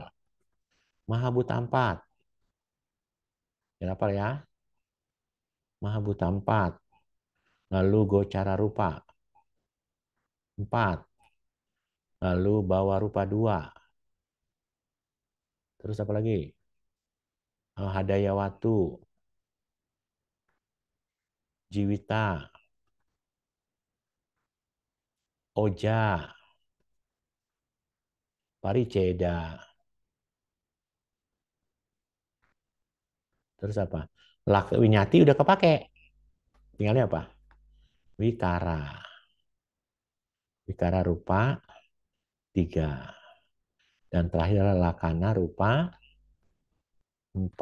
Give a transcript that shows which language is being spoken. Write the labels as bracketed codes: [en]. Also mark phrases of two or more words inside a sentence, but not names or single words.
[id] Mahabhuta 4. Berapa ya? Mahabhuta 4. Lalu [pi] gocara rupa [id] 4. Lalu [pi] bawa rupa [id] 2. Terus apa lagi? [pi] Hadaya watu, jiwita, oja, pariceda. [id] Terus apa? Winyati udah kepake. Tinggalnya apa? [pi] Wikara. Wikara rupa 3. [id] Dan terakhir adalah [pi] lakana rupa [id] 4.